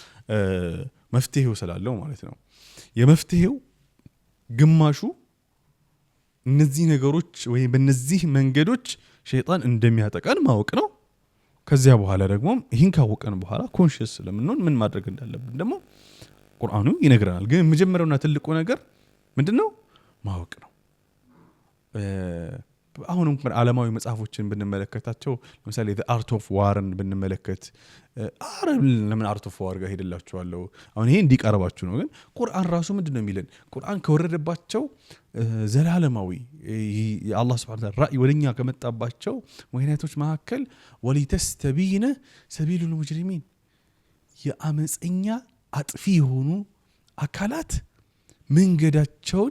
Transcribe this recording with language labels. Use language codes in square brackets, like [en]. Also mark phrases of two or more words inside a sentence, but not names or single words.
[am] መፍትሄው ስላለው ማለት ነው። የመፍትሄው ግማሹ እነዚህ ነገሮች ወይ በእነዚህ መንገዶች ሸይጣን እንደሚያጠቃን ማወቅ ነው። ከዚያ በኋላ ደግሞ ይህን ካወቀን በኋላ ኮንሺየስ ስለምንሆን ምን ማድረግ እንዳለብን ደግሞ ቁርአኑ ይነግረናል። ግን መጀመሪያውና ትልቁ ነገር ምንድነው? ማወቅ ነው። አሁንም ዓለማዊ መጽሐፎችን ብንመለከታቸው ለምሳሌ the art of war ብንመለከት ለምን art of war ጋር ሄደላችኋለሁ። አሁን ይሄ እንዲቀርባችሁ ነው። ግን ቁርአን ራሱ ምንድነው የሚለን? ቁርአን ከወረደባቸው ዘላለማዊ የአላህ [ar] سبحانه وتعالى [am] ራእይ ወደኛ ከመጣባቸው ምክንያቶች መካከል [ar] ولتستبين سبيل المجرمين፣ [am] የአመፀኛ አጥፊ የሆኑ አካላት መንገዳቸውን